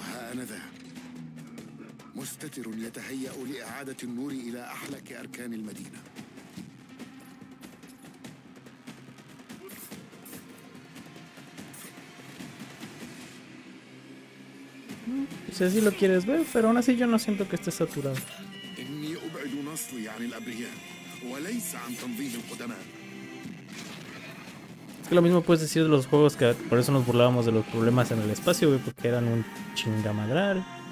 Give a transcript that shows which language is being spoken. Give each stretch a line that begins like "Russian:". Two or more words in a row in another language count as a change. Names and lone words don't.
Arabic: أنا ذا مستتر يتهيأ لإعادة النور إلى أحلك أركان المدينة.
Spanish: No sé si lo quieres ver, pero aún así yo no siento que esté saturado.
Arabic: إني أبعد نصلي عن الأبرياء وليس عن تنظيم القدماء.
Spanish: Es que lo mismo puedes decir de los juegos, que por eso nos burlábamos de los problemas en el espacio, güey, porque eran un chingamadral.